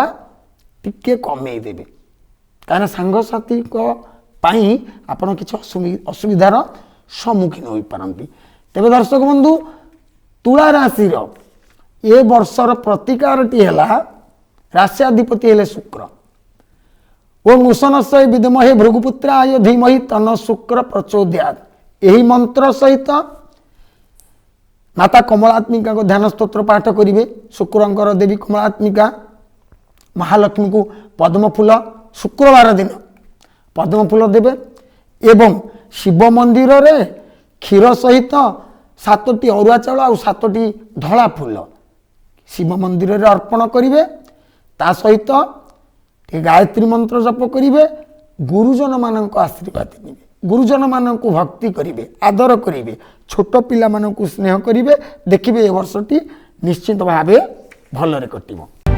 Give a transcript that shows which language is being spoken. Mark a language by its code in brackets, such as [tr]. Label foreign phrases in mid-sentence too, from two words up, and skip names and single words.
[or] ଟିକେ କମେ ଦେବେ କାରଣ ସାଙ୍ଗସାଥୀ କୁ ପାଇ ଆପଣ କିଛି ଅସୁବିଧାର ସମ୍ମୁଖୀନ ହୋ ପାରନ୍ତି ତେବେ ଦର୍ଶକ ବନ୍ଧୁ ତୁଳା ରାଶି ର ଏ ବର୍ଷର ପ୍ରତିକାରଟି ହେଲା ରାଶି ଅଧିପତି ହେଲେ ଶୁକ୍ର [sa] ओम उषनस्य विद्महे भृगुपुत्राय धीमहि तन्न शुक्र प्रचोदयात् [or] ଏହି ମନ୍ତ୍ର ସହିତ ମାତା କମଳାତ୍ମିକା କୁ ଧ୍ୟାନ ସ୍ତୋତ୍ର ପାଠ କରିବେ ଶୁକ୍ରଙ୍କର ଦେବୀ କମଳାତ୍ମିକା ମହାଲକ୍ଷ୍ମୀ କୁ ପଦ୍ମ ଫୁଲ ଶୁକ୍ରବାର ଦିନ ପଦ୍ମ ଫୁଲ ଦେବେ ଏବଂ ଶିବ ମନ୍ଦିର ରେ କ୍ଷୀର ସହିତ 7ଟି ଅରୁଆ ଚାଉଳ ଓ 7ଟି ଧଳା ଫୁଲ ଶିବ ମନ୍ଦିର ରେ ଅର୍ପଣ କରିବେ ତା ସହିତ ଗାୟତ୍ରୀ ମନ୍ତ୍ର ଜପ କରିବେ ଗୁରୁଜନ ମାନଙ୍କ ଆଶୀର୍ବାଦ ନେବେ ଗୁରୁଜନ ମାନଙ୍କ ଭକ୍ତି କରିବେ ଆଦର କରିବେ ଛୋଟ ପିଲା ମାନଙ୍କ ସ୍ନେହ କରିବେ ଦେଖିବେ ଏ ବର୍ଷଟି ନିଶ୍ଚିତ ଭାବେ ଭଲରେ କଟିବ।